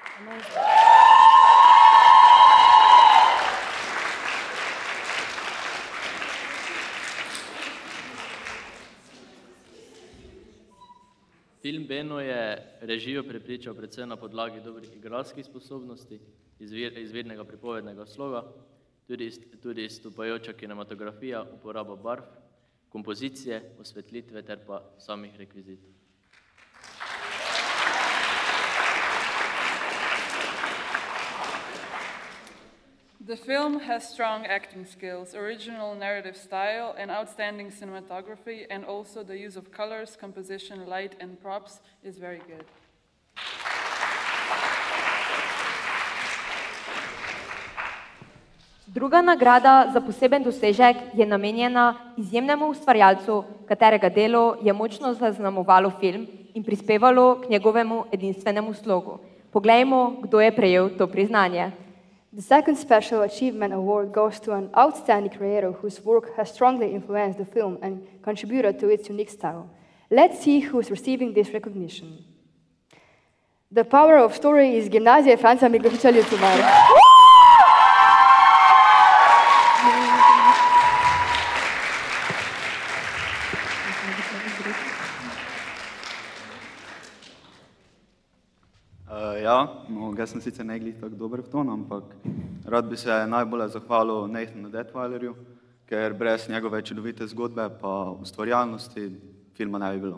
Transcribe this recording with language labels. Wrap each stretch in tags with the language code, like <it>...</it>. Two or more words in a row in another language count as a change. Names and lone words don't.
<sl>Film Beno je režijo prepričal predvsem na podlagi dobrih igralskih sposobnosti, izvirnega pripovednega sloga, tudi izstopajoča kinematografija, uporaba barv, kompozicije, osvetlitve ter pa samih rekvizitov.</sl> <en>The film has strong acting skills, original narrative style, and outstanding cinematography, and also the use of colors, composition, light, and props is very good.</en> <sl>Druga nagrada za poseben dosežek je namenjena izjemnemu ustvarjalcu, katerega delo je močno zaznamovalo film in prispevalo k njegovemu edinstvenemu slogu. Poglejmo, kdo je prejel to priznanje.</sl> <en>The second Special Achievement Award goes to an outstanding creator whose work has strongly influenced the film and contributed to its unique style. Let's see who is receiving this recognition.</en> <sl>The Power of Story iz Gimnazije Franca Miklošiča Ljutomer. Jaz sem sicer ne glih tako dober v ton, ampak rad bi se najbolj zahvalil Nathanu Detweilerju, ker brez njegove čudovite zgodbe pa ustvarjalnosti filma ne bi bilo.</sl>